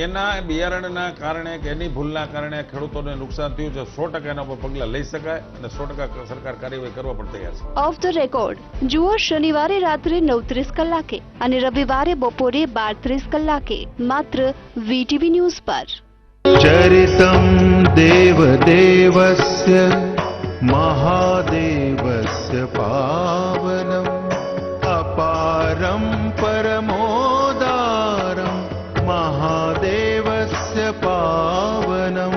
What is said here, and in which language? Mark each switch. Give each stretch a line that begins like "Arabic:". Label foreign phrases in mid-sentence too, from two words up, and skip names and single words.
Gujarati: એના બિયારણના કારણે કે એની ભૂલના કારણે ખેડૂતોને નુકસાન થયું છે, 100% એના પર પગલાં લઈ શકાય અને 100% સરકાર કાર્યવાહી કરવા પણ તૈયાર છે। ઓફ ધ રેકોર્ડ જુઓ શનિવારે રાત્રે 9:30 કલાકે અને રવિવારે બપોરે 12:30 કલાકે માત્ર વીટીવી ન્યૂઝ પર।
Sanskrit: चरितं देवदेवस्य महादेवस्य पावनम् अपारं परमोदारं महादेवस्य पावनम्।